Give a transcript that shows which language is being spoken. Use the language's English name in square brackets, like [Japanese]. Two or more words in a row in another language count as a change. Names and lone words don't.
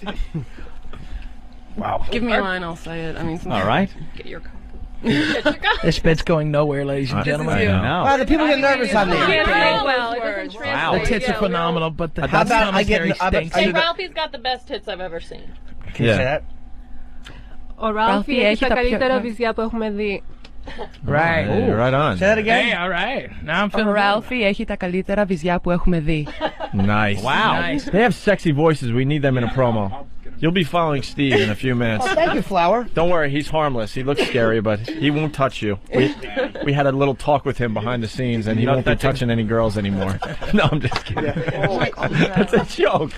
[English] Wow. Give me a line, I'll say it. I mean, All right. Get your cock. This bit's going nowhere, ladies and gentlemen. I know. Wow, the people get nervous on You me. can't say well. It doesn't translate. Wow. The tits are phenomenal, but the How hot about I get- commentary I bet- stinks. Hey, Ralphie's got the best tits I've ever seen. Can you say that? [Greek] Ο Ράλφι έχει τα καλύτερα βυζιά που έχουμε δει. [English] Right. Hey, right on. Say that again? Hey, all right. Now I'm [Greek] Ο [English] feeling [Greek] Ράλφι έχει τα καλύτερα βυζιά που έχουμε δει. [English] Nice. Wow. Nice. They have sexy voices. We need them in a promo. You'll be following Steve in a few minutes. Oh, thank you, Flower. Don't worry, he's harmless. He looks scary, but he won't touch you. We had a little talk with him behind the scenes, and he won't be touching any girls anymore. No, I'm just kidding. That's a joke.